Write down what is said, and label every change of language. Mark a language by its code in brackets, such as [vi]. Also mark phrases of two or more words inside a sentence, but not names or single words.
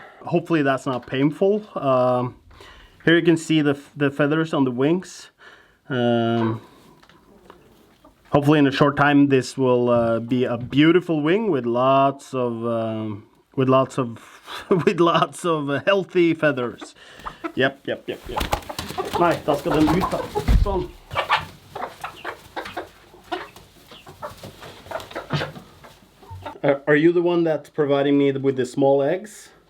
[en] Hopefully that's not painful. Here you can see the feathers on the wings. Hopefully in a short time this will be a beautiful wing with lots of healthy feathers. Yep. [no] Nei, da skal den ut da. Sånn. [en] Are you the one that's providing me with the small eggs?